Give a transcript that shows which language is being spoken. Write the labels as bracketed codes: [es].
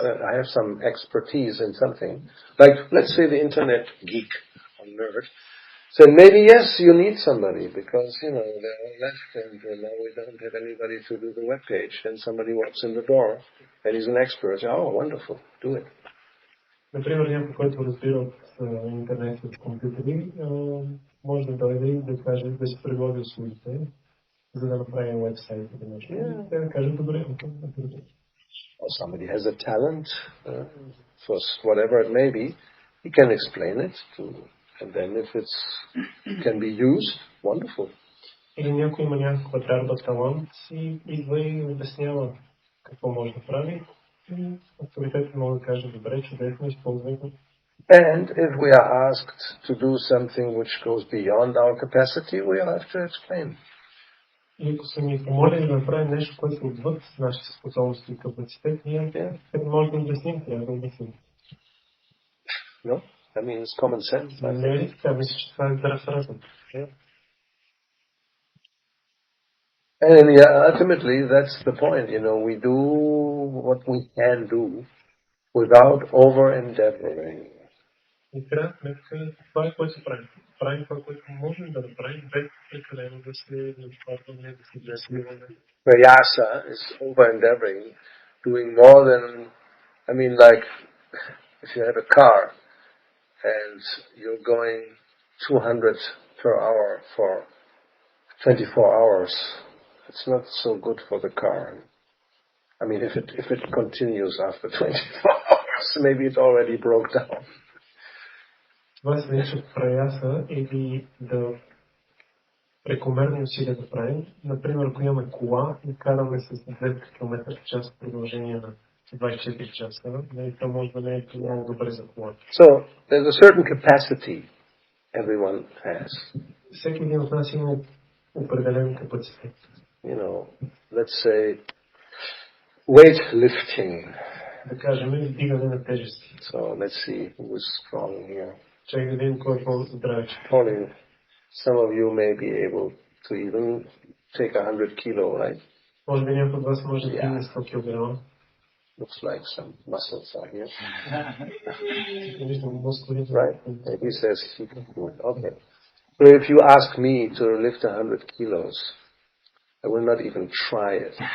[en] I have some expertise in something. Like, let's say the internet geek or nerd. So maybe yes, you need somebody because, they're all left and now we don't have anybody to do the web page. And somebody walks in the door and he's an expert. Oh, wonderful. Do it. [bg] Например, някой, който разбира от интернет и от компютъри, може да дойде и да каже, да си предложи услугите, за да направим уебсайт или нещо. Те да кажат, добре, [en] or somebody has a talent for whatever it may be, he can explain it and then if it can be used, wonderful. [bg] Или някой има някаква дарба, талант и идва и обяснява какво може да прави. И авторитетът може да каже, добре, чудесно, използвайте. [en] And if we are asked to do something which goes beyond our capacity, we have to explain. [bg] И ако са ни помолили да направим нещо, което е отвъд нашите способности и капацитет, ние може да обясним, трябва да обясним. [en] No? I mean, it's common sense. [bg] Не ли така? Мисля, че това е здрав разум. [en] And ultimately, that's the point. We do what we can do without over-endeavoring. [bg] И крайна сметка, това е което правим. Правим това, което можем да направим, без прекалено да се надхвърляме, да се засилваме. [en] Prayasa is over-endeavoring, doing more than, like, if you have a car and you're going 200 per hour for 24 hours, it's not so good for the car. If it continues after 24 hours, maybe it already broke down. [bg] Това се нарича праяса или да прекомерни усилия да правим. Например, ако имаме кола и караме с 200 км в час в продължение на 24 часа, това може да не е много добре за колата. [en] So, there's a certain capacity everyone has. [bg] Всеки един от нас има определен капацитет. [en] Let's say weightlifting. [bg] Да кажем, вдигане на тежести. [en] So, let's see who is strong here. [bg] Чай да видим кой е по-здрав. [en] Probably some of you may be able to even take 100 kilo, right? [bg] Може би някой от вас може да вдигне 100 кг. [en] Looks like some muscles are here. [bg] Виждам мускули. [en] Right. Maybe says he can do it. Okay. So if you ask me to lift 100 kilos, I will not even try it.